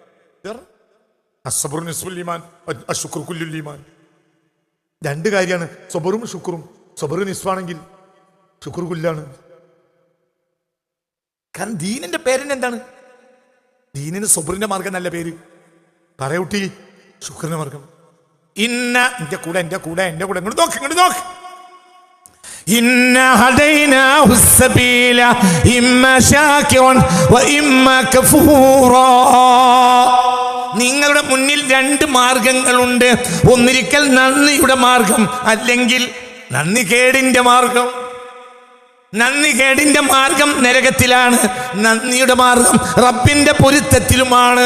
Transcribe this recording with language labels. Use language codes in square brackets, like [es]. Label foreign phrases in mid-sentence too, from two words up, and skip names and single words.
[ml] രണ്ട് കാര്യമാണ്, സബറും ശുക്രും. സബറ് നിസ്വാണെങ്കിൽ ശുക്ർ കുല്ലാണ്. കാരണം ദീനിന്റെ പേരിന് എന്താണ്? ദീനിന് സബറിന്റെ മാർഗം നല്ല പേര് പറയൂട്ടി. ശുക്രന്റെ മാർഗം എന്റെ കൂടെ ഇങ്ങോട്ട് നോക്ക്. [ar] إنا هديناه السبيل إما شاكرا وإما كفورا. [ml] നിങ്ങളുടെ മുന്നിൽ രണ്ട് മാർഗങ്ങളുണ്ട്. ഒന്നിരിക്കൽ നന്ദിയുടെ മാർഗം, അല്ലെങ്കിൽ നന്ദികേടിന്റെ മാർഗം. നന്ദികേടിന്റെ മാർഗം നരകത്തിലാണ്, നന്ദിയുടെ മാർഗം റബ്ബിന്റെ പൊരുത്തത്തിലുമാണ്.